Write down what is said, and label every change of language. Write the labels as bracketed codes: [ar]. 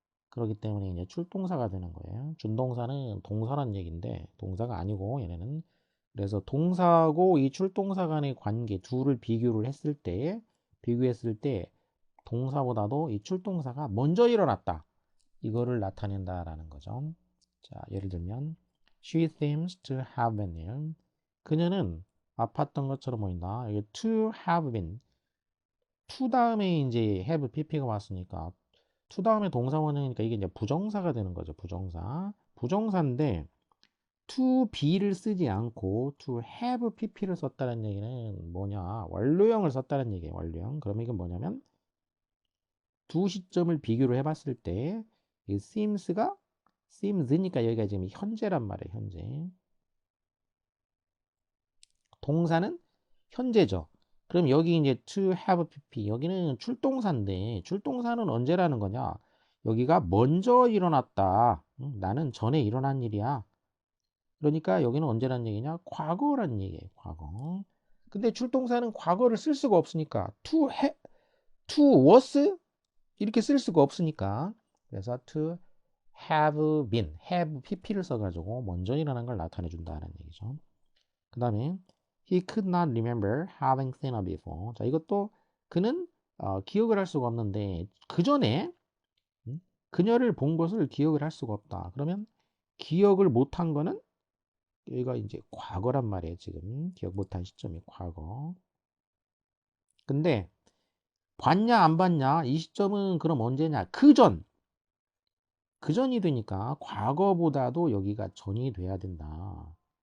[ko] 그렇기 때문에 이제 출동사가 되는 거예요. 준동사는 동사란 얘기인데 동사가 아니고 얘네는 그래서 동사하고 이 출동사 간의 관계 둘을 비교했을 때 동사보다도 이 출동사가 먼저 일어났다. 이거를 나타낸다라는 거죠. 자, 예를 들면 [en] she seems to have been ill. [ko] 그녀는 아팠던 것처럼 보인다. 이게 [en] to have been [ko] to 다음에 이제 have pp가 왔으니까 to 다음에 동사 원형이니까 이게 이제 부정사가 되는 거죠. 부정사인데 to be를 쓰지 않고 to have pp를 썼다는 얘기는 뭐냐? 완료형을 썼다는 얘기예요. 완료형. 그럼 이건 뭐냐면 두 시점을 비교를 해봤을 때 이 seems니까 여기가 지금 현재란 말이에요. 현재. 동사는 현재죠. 그럼 여기 이제 to have pp 여기는 출동사인데 출동사는 언제라는 거냐? 여기가 먼저 일어났다. 나는 전에 일어난 일이야. 그러니까 여기는 언제란 얘기냐? 과거란 얘기예요. 과거. 근데 출동사는 과거를 쓸 수가 없으니까 to was 이렇게 쓸 수가 없으니까 그래서 to have pp를 써가지고 먼저 일어난 걸 나타내 준다는 얘기죠. 그 다음에 [en] he could not remember having seen her before. [ko] 자, 이것도 그는 기억을 할 수가 없는데 그 전에 그녀를 본 것을 기억을 할 수가 없다. 그러면 기억을 못한 거는 여기가 이제 과거란 말이에요. 지금 기억 못한 시점이 과거. 근데 봤냐 안 봤냐 이 시점은 그럼 언제냐 그 전이 되니까 과거보다도 여기가 전이 돼야 된다.